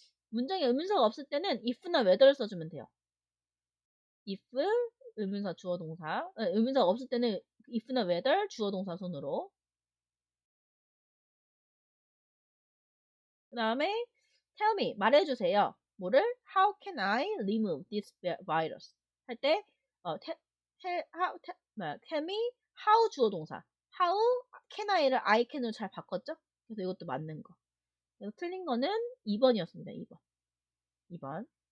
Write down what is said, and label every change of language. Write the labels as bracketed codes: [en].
[ko] 문장에 의문사가 없을 때는 if나 whether를 써주면 돼요. if 의문사 주어 동사 의문사가 없을 때는 if나 whether 주어 동사 손으로 그 다음에 [en] tell me [ko] 말해주세요. 뭐를? [en] How can I remove this virus? [ko] 할 때 [en] tell me how [ko] 주어 동사 [en] how can I [ko] 를 [en] I can [ko] 으로 잘 바꿨죠? 그래서 이것도 맞는 거. 그래서 틀린 거는 2번이었습니다. 2번. 2번.